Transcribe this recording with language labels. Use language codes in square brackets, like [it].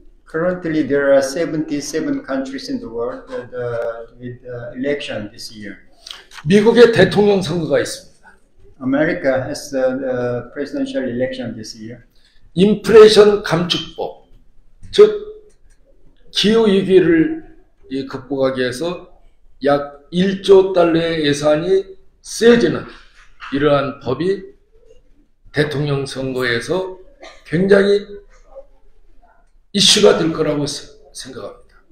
[en] Currently, there are 77 countries in the world with election this year. [ko] 미국의 대통령 선거가 있습니다. [en] America has the presidential election this year. [ko] 인플레이션 감축법, 즉 기후 위기를 극복하기 위해서 약 1조 달러의 예산이 쓰여지는 이러한 법이 대통령 선거에서 굉장히 이슈가 될 거라고 생각합니다.